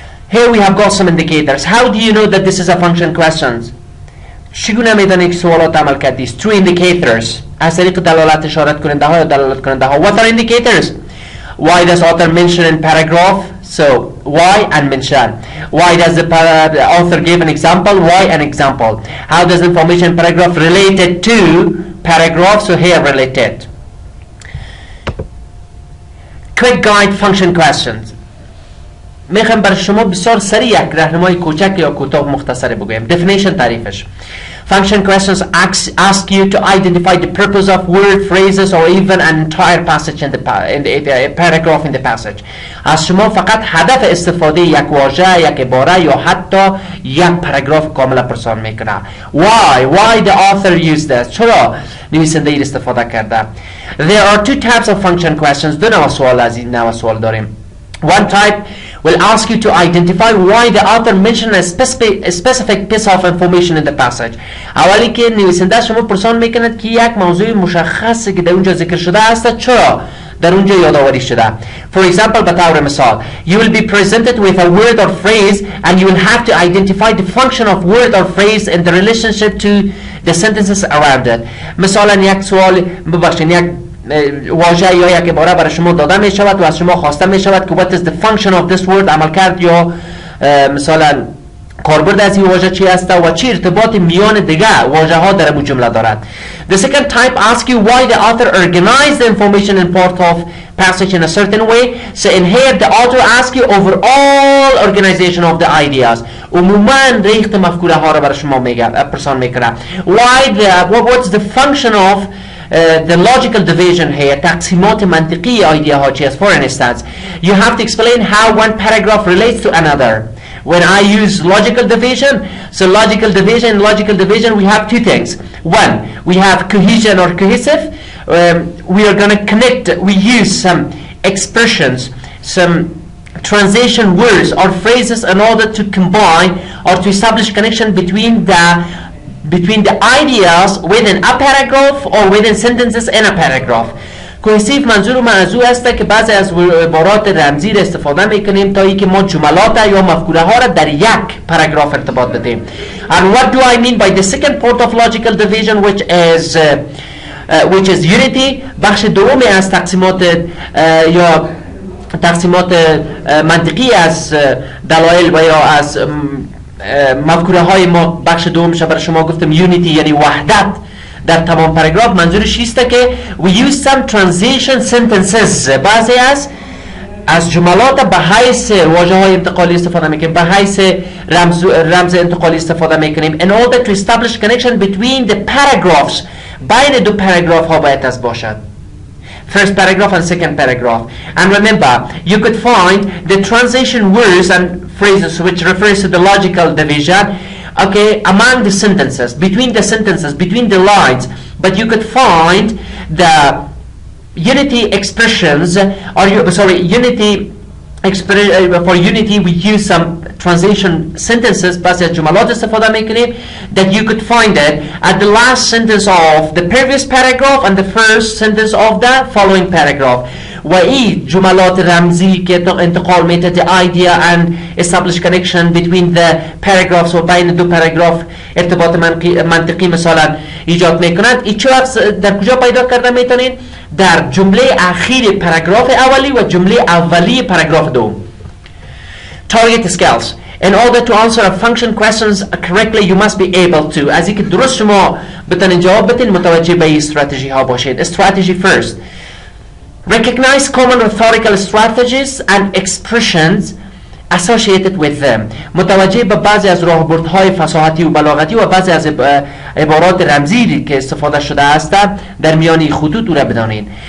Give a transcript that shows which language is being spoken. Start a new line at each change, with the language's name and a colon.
English: Here we have got some indicators. How do you know that this is a function question?
Persian: چگونه میدانی که سوالات عمل کردی است؟
English: Two indicators.
Persian: از طریق دلالت اشارت کننده ها یا دلالت کننده ها.
English: What are indicators? Why does author mention in paragraph? So why and mention. Why does the author give an example? Why an example. How does information paragraph related to paragraph? So here related. Quick guide function questions.
Persian: میخوام برای شما بسیار سریع یک راهنمای کوچک یا کوتاه مختصری بگویم.
English: Definition تعریفش. Function questions ask you to identify the purpose of word, phrases or even an entire passage in the paragraph in the passage.
Persian: از شما فقط هدف استفاده یک واژه، یک عباره یا حتی یک پاراگراف کامل پرسان میکنه.
English: Why the author used this?
Persian: چرا نویسنده ای استفاده کرده؟
English: There are two types of function questions.
Persian: دو نوع سوال از این نوع سوال داریم.
English: One type will ask you to identify why the author mentioned a specific piece of information in the passage.
Persian: اولی که نویسنده شما پرسان میکند که یک موضوع مشخصی که در اونجا ذکر شده است چرا در اونجا یادآوری شده.
English: For example
Persian: به طور مثال
English: you will be presented with a word or phrase and you will have to identify the function of word or phrase in the relationship to the sentences around it.
Persian: مثلا یک سوال ببخشید یک واژه یا یک عباره برای شما داده می شود و از شما خواسته می شود که
English: what is the function of this word
Persian: عمل کرد یا مثلا کاربرد از این واژه چی است و چه ارتباط میان دیگه واژه ها در این جمله دارد.
English: The second type asks you why the author organized the information in part of passage in a certain way. So in here the author asks you overall organization of the ideas.
Persian: عموما ریخت مفکوره ها رو برای شما پرسان میکنه.
English: What's the function of the logical division here,
Persian: تقسیمات منطقی ایده ها چی است.
English: For instance, you have to explain how one paragraph relates to another. When I use logical division, so logical division we have two things. One, we have cohesion or cohesive. We are going to connect, we use some expressions, some transition words or phrases in order to combine or to establish connection between the ideas within a paragraph or within sentences in a paragraph.
Persian: کوهسیف منظور من از او است که بعضی از عبارات رمزی را استفاده میکنیم تا اینکه ما جملات یا مفکوره ها را در یک پاراگراف ارتباط بدیم.
English: And what do I mean by the second part of logical division which is unity؟
Persian: بخش دومی از تقسیمات یا تقسیمات منطقی از دلایل و یا از مفکوره های ما، بخش دومش برای شما گفتم یونیتی یعنی وحدت در تمام پاراگراف. منظورش است که
English: we use some transition sentences،
Persian: بعضی از جملات به حیث واژه های انتقالی استفاده میکنیم، به حیث رمز انتقالی استفاده میکنیم
English: in order to establish connection between the paragraphs.
Persian: بین دو پاراگراف ها باید از باشد.
English: First paragraph and second paragraph. And remember, you could find the transition words and phrases which refers to the logical division, okay, among the sentences, between the lines. But you could find the unity expressions, for unity we use some transition sentences,
Persian: بعضی از جملات استفاده میکنیم
English: that you could find it at the last sentence of the previous paragraph and the first sentence of the following paragraph.
Persian: و این جملات رمزی که انتقال میده
English: the idea and establish connection between the paragraphs
Persian: و بین دو پاراگراف ارتباط منطقی مثلا ایجاد میکنند. این چه وقت در کجا پیدا کرده میتونین؟ در جمله اخیر پاراگراف اولی و جمله اولی پاراگراف دوم.
English: Target skills. In order to answer a function questions correctly, you must be able to.
Persian: از اینکه درست شما بتونین جواب بدین متوجه به این استراتژی ها باشید.
English: Strategy first. Recognize common rhetorical strategies and expressions associated with them.
Persian: متوجه به بعضی از راهبردهای فصاحتی و بلاغتی و بعضی از عبارات رمزی که استفاده شده است در میان خطوط او را بدانید.